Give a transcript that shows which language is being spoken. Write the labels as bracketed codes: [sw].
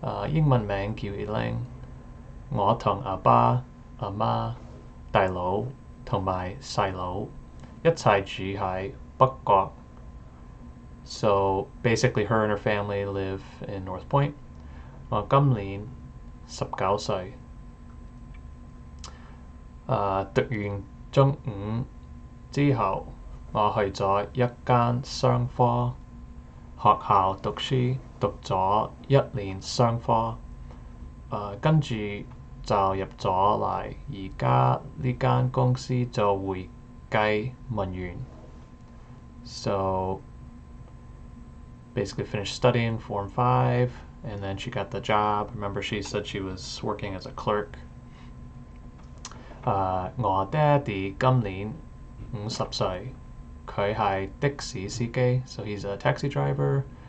[yue] 英文名叫 Ling. 我同阿爸、阿媽、大佬同埋細佬一齊住喺北角. [en] So basically her and her family live in North Point. [yue] 我今年19歲. 讀完中五之後，我去咗一間商科學校讀書，讀咗1年商科，跟住就入咗嚟而家呢間公司做會計文員。 [en] So basically finished studying Form 5, and then she got the job. Remember, she said she was working as a clerk. [yue] 我爹哋今年50歲，佢係的士司機 [en] so he's a taxi driver.